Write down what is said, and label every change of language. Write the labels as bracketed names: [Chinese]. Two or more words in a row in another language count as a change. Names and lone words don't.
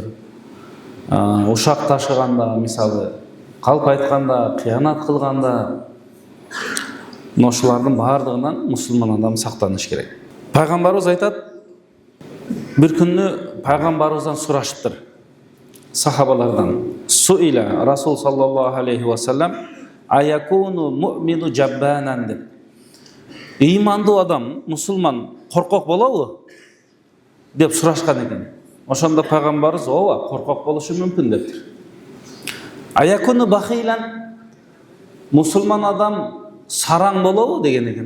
[Kyrgyz] Ушак ташыганда, мисалы, калп айтканда, кыянат кылганда, ошолордун бардыгынан мусулман адам сактаныш керек. Пайгамбарыбыз айтат, бир күнү пайгамбарыбыздан сурашыптыр, сахабалардан. [Arabic] سئل رسول صلى الله عليه وسلم أيكون المؤمن جبانا деп. [Kyrgyz] Ыймандуу адам, мусулман коркок болобу деп сурашкан экен. Ошондо пайгамбарыбыз ооба, коркок болушу мүмкүн дептир. [Arabic] أيكون بخيلا, [Kyrgyz] мусулман адам сараң болобу деген экен.